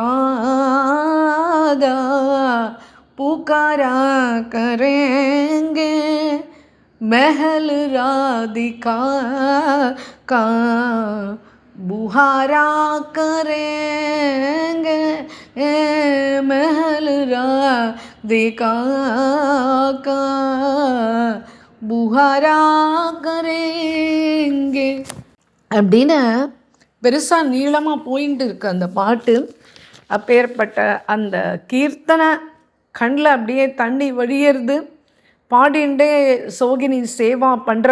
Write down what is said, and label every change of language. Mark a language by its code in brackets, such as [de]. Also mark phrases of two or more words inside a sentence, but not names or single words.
[hi] राधा पुकारा करेंगे, महल राधिका का बुहारा करेंगे, महल राधिका का पुकारा करेंगे [ta] அப்படின்னு பெருசாக நீளமாக போயிட்டு இருக்கு அந்த பாட்டு. அப்பேற்பட்ட அந்த கீர்த்தனை கண்ணில் அப்படியே தண்ணி வழியிறது. பாடிண்டே சோகினி சேவா பண்ணுறா.